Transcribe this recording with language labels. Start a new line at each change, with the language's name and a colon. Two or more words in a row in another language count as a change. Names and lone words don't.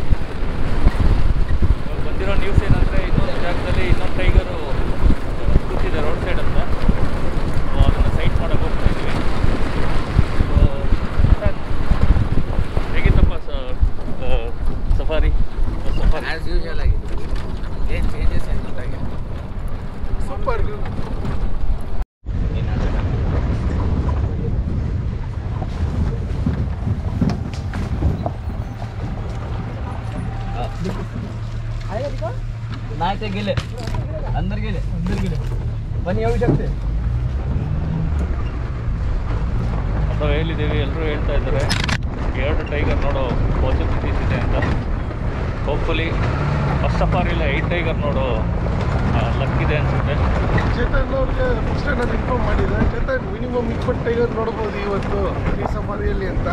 Kannada: ಇವಾಗ ಬಂದಿರೋ ನ್ಯೂಸ್ ಏನಂದರೆ ಇನ್ನೊಂದು ಜಾಗದಲ್ಲಿ ಇನ್ನೊಂದು ಟೈಗರು ಕೂತಿದೆ
English: road side
Kannada: ಅಂತ. ಅದನ್ನು ಸೈಟ್ ಮಾಡೋಕ್ಕೆ ಹೋಗ್ತಿದ್ವಿ. ಹೇಗಿತ್ತಪ್ಪ ಸಫಾರಿ?
English: as usual
Kannada: ಆಗಿದೆ, ಏನು ಚೇಂಜಸ್ ಏನು ಗೊತ್ತಾಗಿಲ್ಲ. ಸೂಪರ್.
Marathi: नाही ते गेले अंदर गेले पण येऊ शकते.
Kannada: ಅಂತ ಹೇಳಿದ್ದೀವಿ. ಎಲ್ಲರೂ ಹೇಳ್ತಾ ಇದ್ದಾರೆ 2 ಟೈಗರ್ ನೋಡೋ ಪಾಸಿಬಿಲಿಟೀಸ್ ಇದೆ ಅಂತ.
English: hopefully first safari
Kannada: 5 ಟೈಗರ್ ನೋಡೋ ಲಕ್ಕಿದೆ ಅನಿಸುತ್ತೆ. ಚೇತನ್ ಅವ್ರಿಗೆ ಫಸ್ಟ್ ನಾನು ಇನ್ಫಾರ್ಮ್ ಮಾಡಿದ್ದೆ. ಚೇತನ್ ಮಿನಿಮಮ್ 20 ಟೈಗರ್ ನೋಡ್ಬೋದು ಇವತ್ತು ಈ ಸಫಾರಿಯಲ್ಲಿ ಅಂತ.